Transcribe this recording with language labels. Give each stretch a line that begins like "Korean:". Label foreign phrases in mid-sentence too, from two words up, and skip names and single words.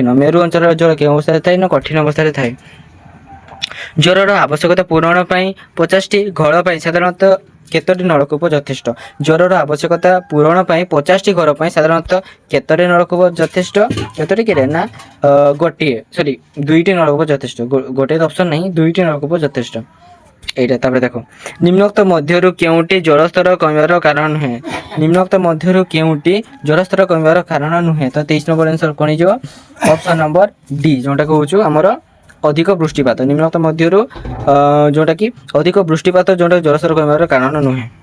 Odia: ମେରୁ ଅଞ୍ଚଳରେ ଜଳ କେଉଁ ଅବସ୍ଥାରେ ଥାଏ ନା କଠିନ ଅବସ୍ଥାରେ ଥାଏ। ଜ୍ୱରର ଆବଶ୍ୟକତା ପୂରଣ ପାଇଁ 50ଟି ଘର ପାଇଁ ସାଧାରଣତଃ କେତୋଟି ନଳକୂପ ଯଥେଷ୍ଟ? ଜ୍ୱରର ଆବଶ୍ୟକତା ପୂରଣ ପାଇଁ 50ଟି ଘର ପାଇଁ ସାଧାରଣତଃ କେତୋଟି ନଳକୂପ ଯଥେଷ୍ଟ? କେତୋଟି କିରେ ନା ଗୋଟିଏ 2ଟି ନଳକୂପ ଯଥେଷ୍ଟ। ଗୋଟିଏ ଅପସନ୍ ନାହିଁ, 2ଟି ନଳକୂପ ଯଥେଷ୍ଟ এইটা।
Bangla: তারপরে দেখো নিম্নোক্ত
Odia: ମଧ୍ୟରୁ କେଉଁଟି ଜଳସ୍ତର କମିବାର କାରଣ ନୁହେଁ? ନିମ୍ନୋକ୍ତ ମଧ୍ୟରୁ କେଉଁଟି ଜଳସ୍ତର କମିବାର କାରଣ ନୁହେଁ? ତ 23 ନମ୍ବର ଆନ୍ସର କ'ଣ ହେଇଯିବ? ଅପସନ୍ ନମ୍ବର ଡି ଯେଉଁଟାକୁ ହେଉଛି ଆମର ଅଧିକ ବୃଷ୍ଟିପାତ। ନିମ୍ନୋକ୍ତ ମଧ୍ୟରୁ ଯେଉଁଟାକି ଅଧିକ ବୃଷ୍ଟିପାତ ଯେଉଁଟା ଜଳସ୍ତର କମିବାର କାରଣ ନୁହେଁ।